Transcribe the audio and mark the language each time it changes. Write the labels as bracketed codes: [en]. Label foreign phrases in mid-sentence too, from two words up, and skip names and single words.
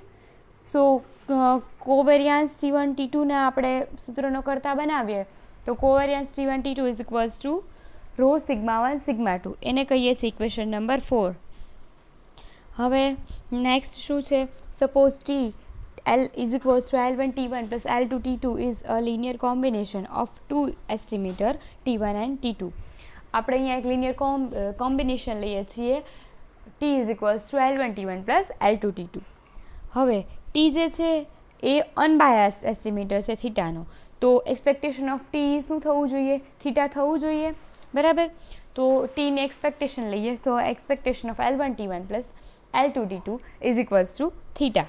[en] So covariance [gu] T1 T2ને આપણે સૂત્રનો કરતા બનાવીએ તો [en] covariance T1 T2 is equals to rho sigma 1 sigma 2, [gu] એને કહીએ છીએ [en] equation number 4. [gu] હવે નેક્સ્ટ શું છે? [en] સપોઝ T L is equals to L1 T1 plus L2 T2 is a linear combination of two estimator T1 and T2. [gu] આપણે અહીંયા એક [en] linear combination [gu] લઈએ છીએ [en] T is equals to L1 T1 plus L2 T2. [gu] હવે T જે છે એ [en] unbiased estimator [gu] છે થીટાનો, તો [en] expectation of T [gu] શું થવું જોઈએ? થીટા થવું જોઈએ, બરાબર. તો Tની એક્સપેક્ટેશન લઈએ. [en] So expectation of L1 T1 plus L2 T2 is equals to theta.